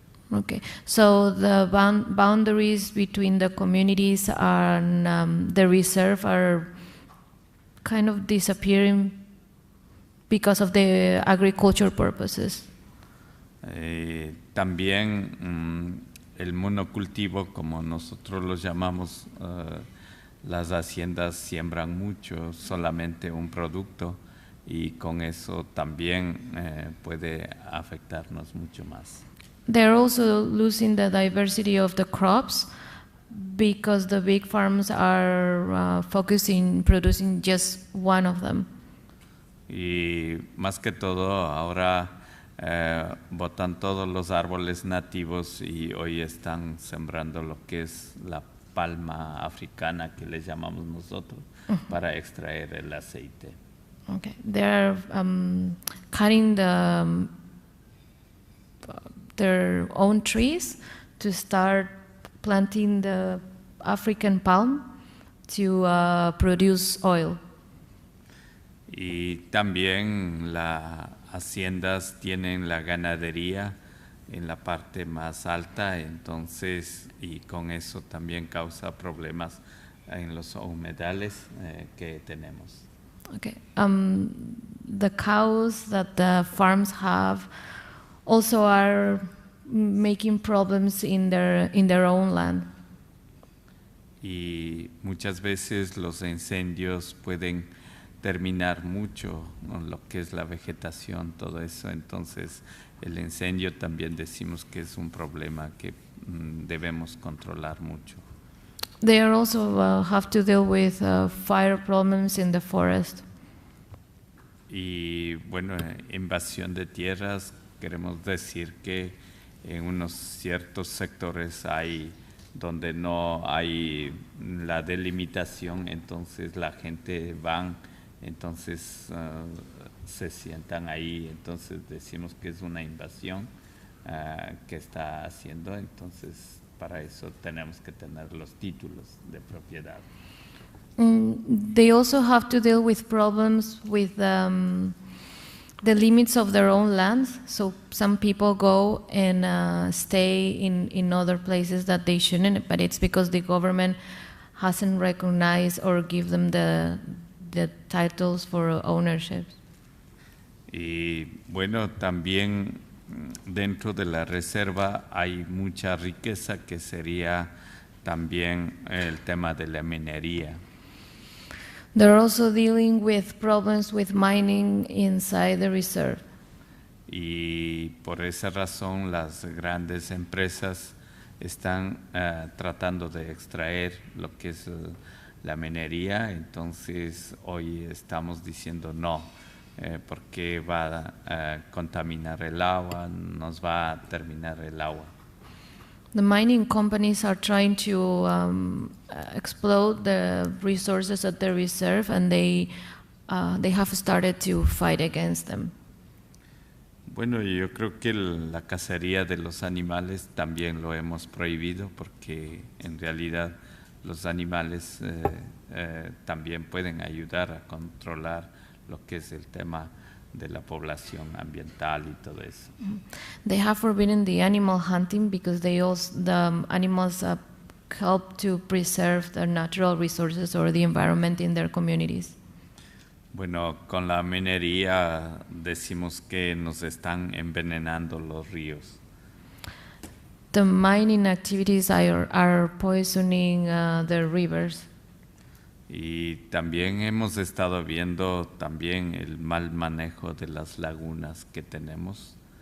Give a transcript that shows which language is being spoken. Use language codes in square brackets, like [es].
[en] Okay, so the boundaries between the communities and the reserve are kind of disappearing because of the agriculture purposes. [es] También el monocultivo, como nosotros lo llamamos, las haciendas siembran mucho, solamente un producto, y con eso también puede afectarnos mucho más. [en] They're also losing the diversity of the crops because the big farms are focusing producing just one of them. [es] Y más que todo ahora botan todos los árboles nativos y hoy están sembrando lo que es la palma africana que le llamamos nosotros para extraer el aceite. [en] Okay, they're cutting their own trees to start planting the African palm to produce oil. [es] Y también las haciendas tienen la ganadería en la parte más alta, entonces, y con eso también causa problemas en los humedales que tenemos. [en] Okay. The cows that the farms have also are making problems in their own land. [es] Y muchas veces los incendios pueden terminar mucho con lo que es la vegetación, todo eso. Entonces, el incendio también decimos que es un problema que debemos controlar mucho. [en] They also have to deal with fire problems in the forest. [es] Y bueno, invasión de tierras, queremos decir que en unos ciertos sectores hay donde no hay la delimitación, entonces la gente van, entonces se sientan ahí, entonces decimos que es una invasión que está haciendo, entonces para eso tenemos que tener los títulos de propiedad. [en] They also have to deal with problems with the limits of their own lands. So some people go and stay in other places that they shouldn't, but it's because the government hasn't recognized or give them the titles for ownership. [es] Y bueno, también dentro de la reserva hay mucha riqueza que sería también el tema de la minería. [en] They're also dealing with problems with mining inside the reserve. [es] Y por esa razón las grandes empresas están tratando de extraer lo que es la minería, entonces hoy estamos diciendo no, porque va a contaminar el agua, nos va a terminar el agua. [en] The mining companies are trying to exploit the resources at the reserve, and they have started to fight against them. [es] Bueno, yo creo que la cacería de los animales también lo hemos prohibido porque en realidad los animales también pueden ayudar a controlar lo que es el tema de la población ambiental y todo eso. [en] They have forbidden the animal hunting because the animals help to preserve the natural resources or the environment in their communities. [es] Bueno, con la minería decimos que nos están envenenando los ríos. [en] The mining activities are poisoning the rivers. [es] Y también hemos estado viendo también el mal manejo de las lagunas que tenemos.